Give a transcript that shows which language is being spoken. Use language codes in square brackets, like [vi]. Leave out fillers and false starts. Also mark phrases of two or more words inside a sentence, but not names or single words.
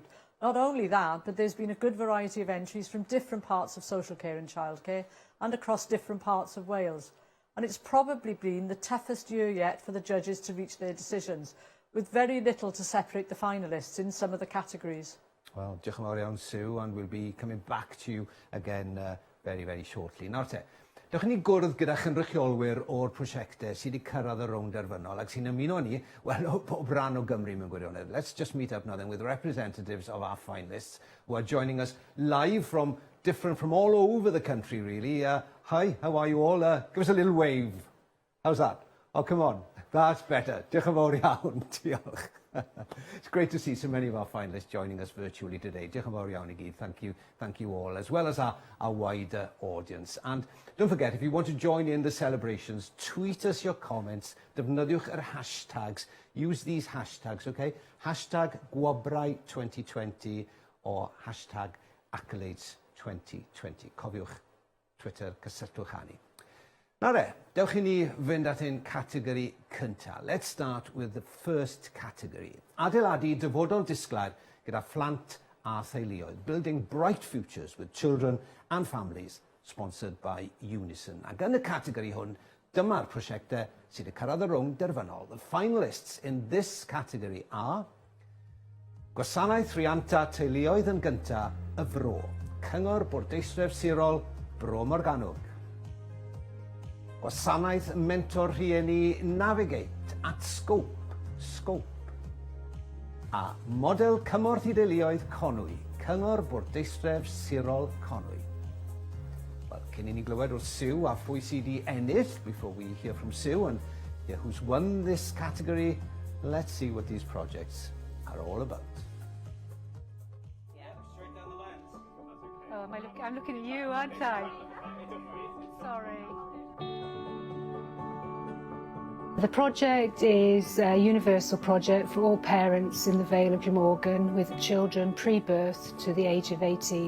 [en] Not only that, but there's been a good variety of entries from different parts of social care and childcare and across different parts of Wales. And it's probably been the toughest year yet for the judges to reach their decisions, with very little to separate the finalists in some of the categories. Well, [cy] diolch yn fawr iawn, [en] Sue, and we'll be coming back to you again very, very shortly. [cy] Nawr te, dewch ni gwrdd gyda chynrychiolwyr o'r prosiectau sydd wedi cyrraedd y rownd derfynol ac sy'n ymuno ni, wel, o bob ran o Gymru mewn gwirionedd. [en] Let's just meet up now then with representatives of our finalists who are joining us live from all over the country, really. Hi, how are you all? Give us a little wave. How's that? Oh, come on. That's better. [cy] Diolch yn fawr iawn. Diolch. [en] It's great to see so many of our finalists joining us virtually today. [cy] Diolch yn fawr iawn I gyd. [en] Thank you all, as well as our wider audience. And don't forget, if you want to join in the celebrations, tweet us your comments, [cy] defnyddiwch yr hashtags. [en] Use these hashtags, okay? Hashtag Gwobrau 2020 or hashtag Accolades 2020. [cy] Cofiwch Twitter, cysylltwch â ni. Nawr dewch i ni fynd at ein categori cynta. [en] Let's start with the first category. [cy] Adeiladu dyfodol disglair gyda phlant a theuluoedd. [en] Building bright futures with children and families, sponsored by Unison. [cy] Ac yn y categori hwn, dyma'r prosiectau sydd wedi cyrraedd y rownd derfynol. [en] The finalists in this category are Gwasanaeth Rhianta Teuluoedd yn gynta, y Fro. [cy] Cyngor Bwrdeistref Sirol, Bro Morgannwg. Gwasanaeth Mentor Rhieni Navigate at Scope. A Model Cymorth i Deuluoedd Conwy, Cyngor Bwrdeistref Sirol Conwy. Wel, cyn i ni glywed o'r Sue a phwy sydd wedi ennill, [en] before we hear from Sue and hear who's won this category, let's see what these projects are all about. Yeah, straight down the lens. Oh, I'm looking at you, aren't I? Sorry. The project is a universal project for all parents in the Vale of Glamorgan with children pre-birth to the age of 18.